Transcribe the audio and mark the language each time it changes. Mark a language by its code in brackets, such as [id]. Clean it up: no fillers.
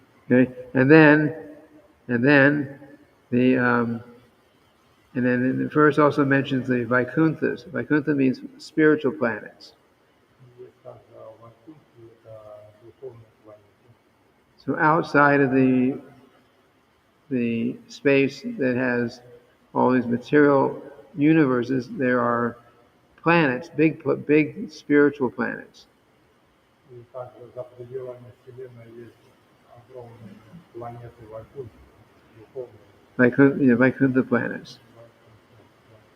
[en] Okay, and then the the verse also mentions the Vaikunthas. Vaikuntha means spiritual planets. [ru] Есть также Вайкунтхи, это духовные планеты. [en] So outside of the space that has all these material universes, there are planets, big spiritual planets. [ru] И также за пределами Вселенной есть огромные планеты Вайкунтхи, духовные. [en] Vaikuntha planets. [ru] Миллиарды Вайкунтха планет.